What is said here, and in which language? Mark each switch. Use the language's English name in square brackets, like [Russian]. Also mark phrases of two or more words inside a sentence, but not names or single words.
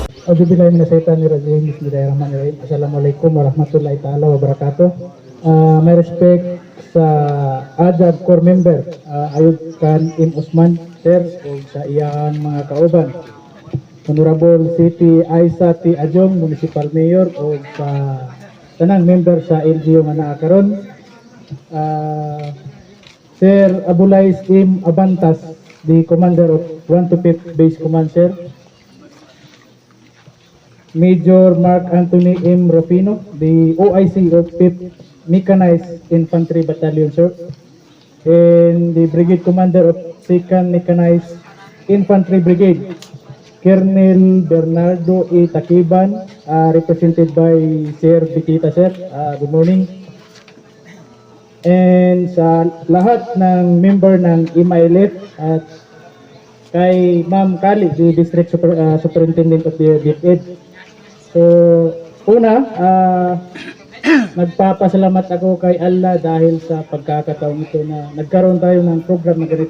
[Arabic] أعوذ بالله من الشيطان الرجيم بسم الله الرحمن الرحيم السلام عليكم ورحمة الله تعالى وبركاته. [Cebuano] May respect sa AJAD core member, Ayub Khan Im Usman, sir, o sa iyang mga kauban. [English] Honorable City Aisa T. [Cebuano] Ajong, Municipal Mayor, o sa tanang member sa LGU nga naa karon. Sir Abulais Im Abantas, [English] the Commander of 125th Base Command, sir. Major Mark Anthony M. Rufino, the OIC of 5th Mechanized Infantry Battalion, sir. And the Brigade Commander of 2nd Mechanized Infantry Brigade, Colonel Bernardo E. Takiban, represented by Sir Bitita, sir. Good morning. And [Filipino] sa lahat ng member ng IMAILF at kay Ma'am Kali, [English] the District Superintendent of the DepEd. [Filipino] So, una, nagpapasalamat ako kay Allah dahil sa pagkakataon ito na nagkaroon tayo ng program na ganito.